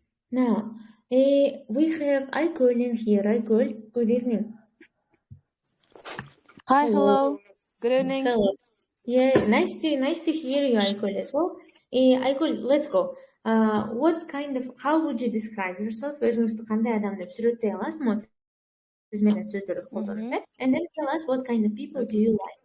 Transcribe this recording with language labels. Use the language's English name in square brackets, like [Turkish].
[English] Now, we have Aykul in here. Aykul, good evening. Hi, hello. Good evening. Hello. Yeah, nice to hear you, Aykul, as well. Aykul, let's go. How would you describe yourself? [Kyrgyz] Өзүңүздү кандай адам деп сүрөттөй аласызбы? Сиз менен сөздөрдү колдонуп, [English] and then tell us what kind of people do you like.